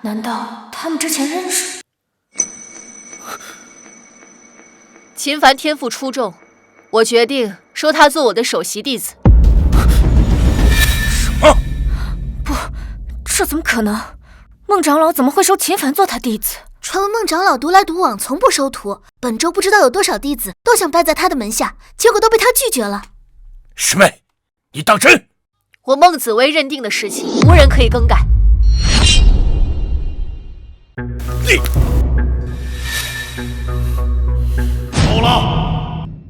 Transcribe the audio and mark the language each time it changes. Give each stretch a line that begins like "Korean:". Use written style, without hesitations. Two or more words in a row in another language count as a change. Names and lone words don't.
Chinese: 難道他們之前認識？秦凡天賦出眾，我決定收他做我的首席弟子。什麼？不，這怎麼可能？孟長老怎麼會收秦凡做他弟子？傳聞孟長老獨來獨往，從不收徒。本周不知道有多少弟子都想拜在他的門下，結果都被他拒絕了。師妹，你當真？我孟紫薇認定的事情，無人可以更改。你夠了！